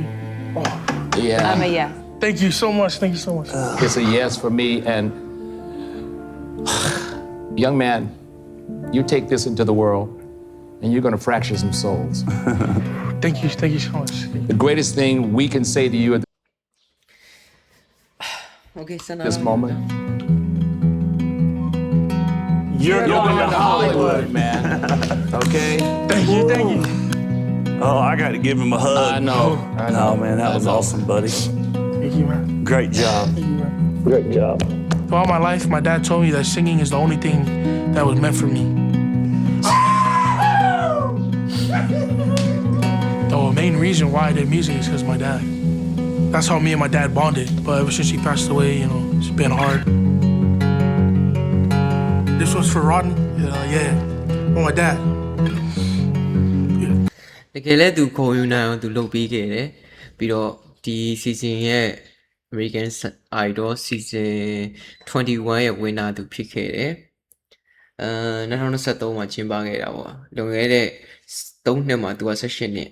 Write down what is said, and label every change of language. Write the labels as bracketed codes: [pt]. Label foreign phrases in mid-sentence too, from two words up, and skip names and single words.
[en] Yeah. I'm a yes. Thank you so much. Thank you so much. It's a yes for me. And young man, you take this into the world and you're going to fracture some souls. Thank you. Thank you so much. The greatest thing we can say to you at Okay ဆန္ဒ this moment, You're going to Hollywood. man. Okay? Thank you. Thank you. Oh, I got to give him a hug. I know. No, man, that was awesome, buddy. Thank you, man. Great job. Great job. Throughout my life, my dad told me that singing is the only thing that was meant for me. The main reason why I did music is because of my dad. That's how me and my dad bonded. But ever since he passed away, you know, it's been hard. This was for Rodney. Yeah, for my dad. [my] တကယ်လဲသူခေါ်ယူနိုင်အောင်သူလုပ်ပေးခဲ့တယ်ပြီးတော့ဒီ season ရဲ့ American Idol season 21ရဲ့ winner သူဖြစ်ခဲ့တယ် 2023မှာကျင်းပခဲ့တာပေါ့လွန်ခဲ့တဲ့3နှစ်မှာသူက18နှစ်